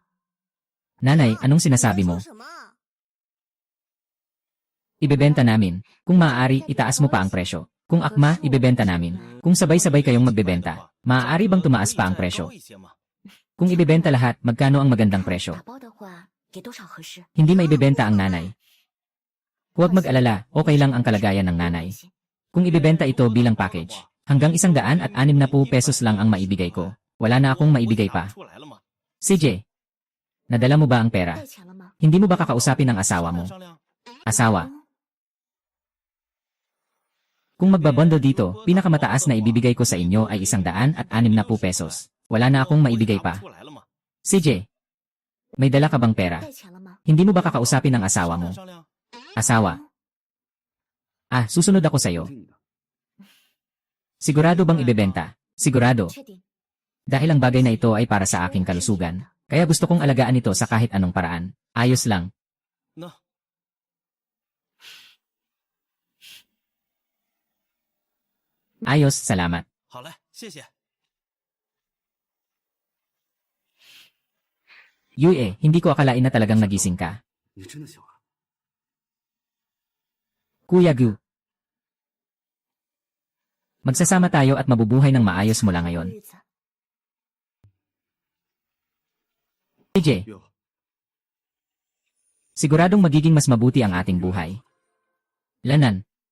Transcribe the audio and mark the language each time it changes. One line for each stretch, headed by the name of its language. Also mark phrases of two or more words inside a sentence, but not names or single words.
Filipino: Nanay, anong sinasabi mo? Ibebenta namin. Kung maaari, itaas mo pa ang presyo. Kung akma, ibebenta namin. Kung sabay-sabay kayong magbebenta, maaari bang tumaas pa ang presyo? Kung ibebenta lahat, magkano ang magandang presyo?
Chinese: 打包的话，给多少合适？
Filipino: Hindi maibebenta ang nanay. Huwag mag-alala, okay lang ang kalagayan ng nanay. Kung ibebenta ito bilang package, hanggang 160 pesos lang ang maibigay ko. Wala na akong maibigay pa. CJ, nadala mo ba ang pera?
Chinese: 带钱了吗？
Filipino: Hindi mo ba kakausapin ang asawa mo? Asawa. Kung magbabondo dito, pinakamataas na ibibigay ko sa inyo ay 160 pesos. Wala na akong maibigay pa. CJ, may dala ka bang pera?
Chinese: 带钱了吗？
Filipino: Hindi mo ba kakausapin ang asawa mo? Asawa. Susunod ako sa'yo. Sigurado bang ibebenta? Sigurado.
Chinese: 确定。
Filipino: Dahil ang bagay na ito ay para sa aking kalusugan. Kaya gusto kong alagaan ito sa kahit anong paraan. Ayos lang. No. Ayos, salamat.
Chinese: 好嘞，谢谢。
Filipino: Yue, hindi ko akalain na talagang nagising ka.
Chinese: 你真的喜欢？
Filipino: Kuya Gu. Magsasama tayo at mabubuhay ng maayos mula ngayon.
Chinese: 日子
Filipino: CJ, 哟， siguradong magiging mas mabuti ang ating buhay. Lanan.